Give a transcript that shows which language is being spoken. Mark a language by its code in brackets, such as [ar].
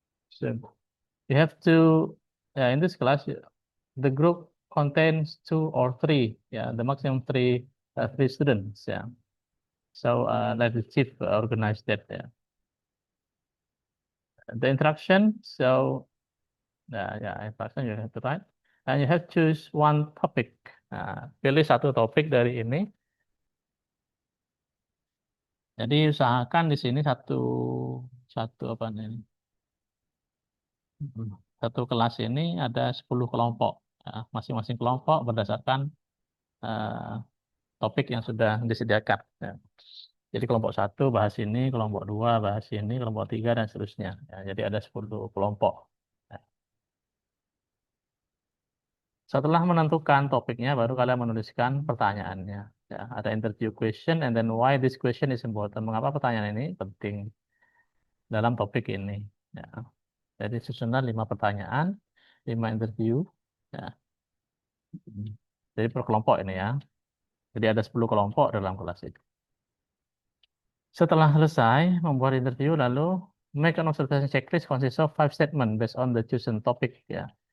[en] So you have to, in this class, the group contains 2 or 3, yeah, the maximum three students. Yeah. So let the chief organize that. Yeah. The introduction. So yeah, introduction you have to write, and you have to choose one topic. [id] Pilih satu topik dari ini. Jadi usahakan di sini satu satu apa nih? Satu kelas ini ada 10 kelompok. Ya, masing-masing kelompok berdasarkan eh, topik yang sudah disediakan. Ya. Jadi kelompok 1 bahas ini, kelompok 2 bahas ini, kelompok 3 dan seterusnya. Ya, jadi ada 10 kelompok. Ya. Setelah menentukan topiknya, baru kalian menuliskan pertanyaannya. Ya, ada [en] interview question, and then why this question is important. [id] Mengapa pertanyaan ini penting dalam topik ini? Ya. Jadi susunan 5 pertanyaan, 5 interview. Ya. Jadi per kelompok ini, ya. Jadi ada 10 kelompok dalam kelas itu. Setelah selesai membuat interview, lalu [en] make an observation checklist consists of 5 statement based on the chosen topic, [id] ya.